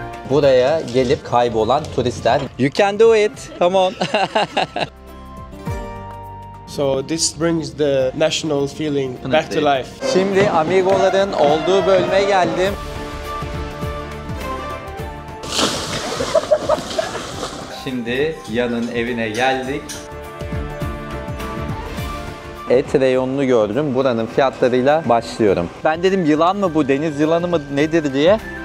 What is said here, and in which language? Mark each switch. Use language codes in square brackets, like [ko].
[tr] buraya gelip kaybolan turistler. [en] You can do it. Come on. So this brings the national feeling back to life. [tr] Şimdi Amigoların olduğu bölüme geldim. Şimdi Yan'ın evine geldik. Et reyonunu gördüm. Buranın fiyatlarıyla başlıyorum. Ben dedim yılan mı bu, deniz yılanı mı nedir diye.